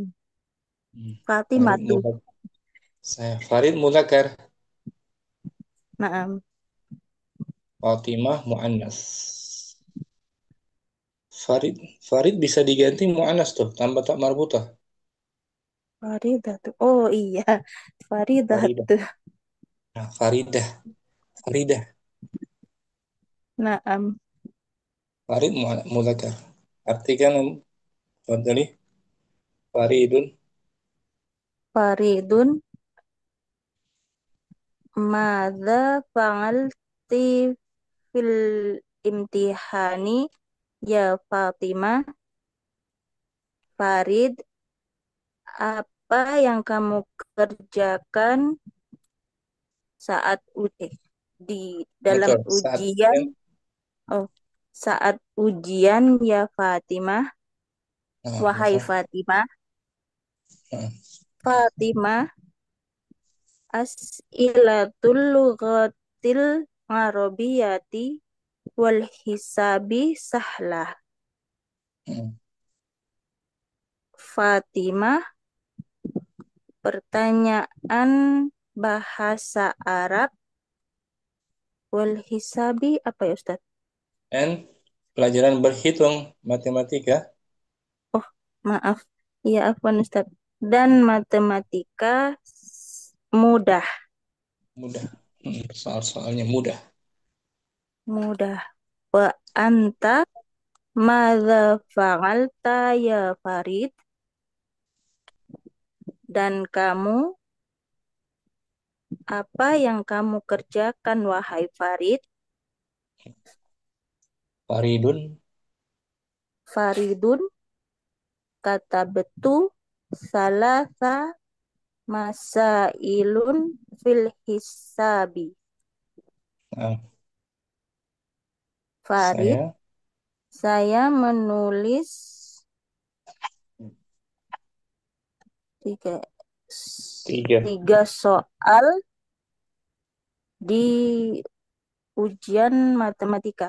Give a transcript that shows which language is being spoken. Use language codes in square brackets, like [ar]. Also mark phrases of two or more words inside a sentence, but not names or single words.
[id] Farid Fatimatu. Mulak. Saya Farid Mulakar, Naam. Fatimah Muannas. Farid Farid bisa diganti Muannas tuh, tambah tak marbutah. Faridatu. Oh iya. Faridah. Faridatu. Nah, Faridah, Faridah, Naam. Farid Mulakar. Artikan tadi Faridun [ar] فريدٌ. ماذا فعلتِ في الامتحان يا فاطمة. [id] Farid, apa yang kamu kerjakan saat di dalam betul saat ujian? Oh, saat ujian ya Fatimah. Wahai maka Fatimah. nah, [ar] فاطمة، أسئلة اللغة العربية والحساب سهلة. hmm. [id] Fatimah, pertanyaan bahasa Arab [ar] والحساب [id] apa ya Ustaz? And pelajaran berhitung matematika Oh, maaf. Iya, afwan Ustaz. Dan matematika mudah, mudah. Soal-soalnya mudah. mudah. [ar] وأنت ماذا فعلت يا فريد? [id] Dan kamu, apa yang kamu kerjakan wahai Farid? Faridun Faridun, kata betul, [ar] ثلاث مسائل في الحساب. [id] nah, Farid, saya saya menulis tiga Tiga. Tiga soal di ujian matematika.